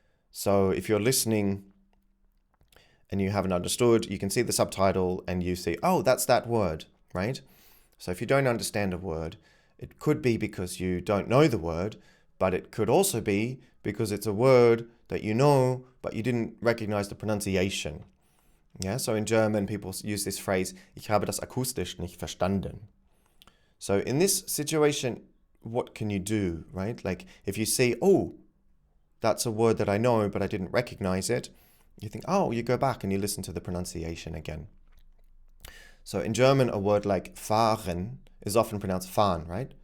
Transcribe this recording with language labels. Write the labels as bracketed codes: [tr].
[en] So if you're listening and you haven't understood, you can see the subtitle and you see, oh, that's that word, right? So if you don't understand a word, it could be because you don't know the word, but it could also be because it's a word that you know, but you didn't recognize the pronunciation. Yeah, so in German, people use this phrase, [de] ich habe das akustisch nicht verstanden. [en] So in this situation, what can you do, right? Like if you see, oh, that's a word that I know, but I didn't recognize it, you think, oh, you go back and you listen to the pronunciation again. So in German, a word like fahren is often pronounced fahren, right?